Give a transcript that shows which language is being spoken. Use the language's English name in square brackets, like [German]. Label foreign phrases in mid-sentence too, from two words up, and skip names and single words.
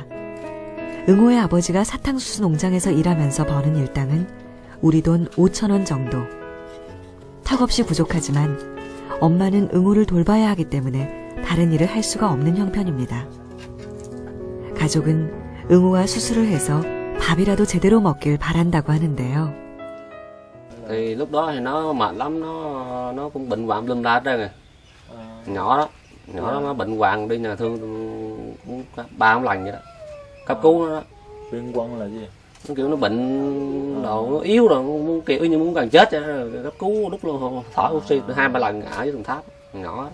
[Korean] 응호의 아버지가 사탕수수 농장에서 일하면서 버는 일당은 우리 돈 5,000원 정도. 턱없이 부족하지만 엄마는 응호를 돌봐야 하기 때문에 다른 일을 할 수가 없는 형편입니다. 가족은 응우와 수술을 해서 밥이라도 제대로 먹길 바란다고 하는데요. [Vietnamese] Thì lúc đó thì nó mệt lắm, nó cũng bệnh hoạn lum la hết trơn rồi. Nhỏ đó nó bệnh hoạn đi nhà thương cũng 3 lần vậy đó. Cấp cứu nó đó. Bệnh hoạn là gì? Nó kiểu nó bệnh đồ, nó yếu rồi, muốn kiểu như muốn gần chết rồi, cấp cứu lúc luôn thở oxy 2-3 lần ở dưới tầng tháp nhỏ.